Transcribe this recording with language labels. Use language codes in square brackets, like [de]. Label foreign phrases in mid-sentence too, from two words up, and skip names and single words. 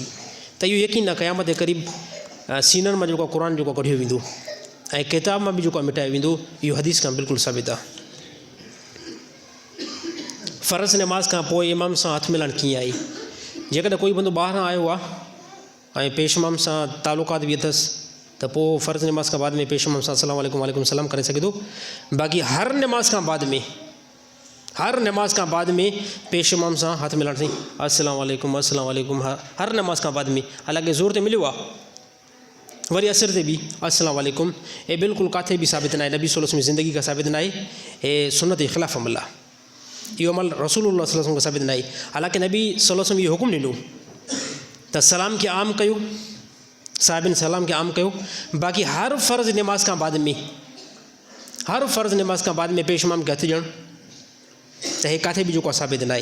[sd] त इहो यकीन आहे क़यामत जे क़रीब सीननि मां जेको आहे क़ुर जेको कढियो वेंदो ऐं किताब मां बि जेको आहे मिटायो वेंदो। इहो हदीस खां बिल्कुलु साबित आहे। फ़र्ज़ नमाज़ खां पोइ इमाम सां हथु मिलाइणु कीअं आहे? जेकॾहिं कोई बंदो ॿाहिरां आयो आहे ऐं पेशमाम सां तालुकात बि अथसि, त पोइ फ़र्ज़ नमाज़ खां बाद में पेशमाम सां [ar] السلام عليكم وعليكم السلام [sd] करे सघे थो। बाक़ी हर नमाज़ खां बाद में पेशमाम सां हथु मिलाइण साईं [ar] السلام عليكم [sd] हर नमाज़ खां बाद में, हालांकि ज़ोर ते मिलियो आहे, वरी असर ते बि [ar] السلام عليكم, [sd] हे बिल्कुलु किथे बि साबित न आहे, नबी [ar] صلى الله عليه وسلم [sd] जी ज़िंदगी खां साबित न आहे, हे सुन्नत जे ख़िलाफ़ अमल आहे। इहो अमल रसूलुल्लाह [ar] صلى الله عليه وسلم [sd] खां साबित न आहे। हालांकि नबी [ar] صلى الله عليه وسلم [sd] इहो हुकुम ॾिनो त सलाम खे आम कयो, साहिबिन सलाम खे आम कयो। बाक़ी हर फ़र्ज़ नमाज़ खां बाद में पेशमाम खे हथु ॾियणु, त हे किथे बि जेको आहे साबित न आहे।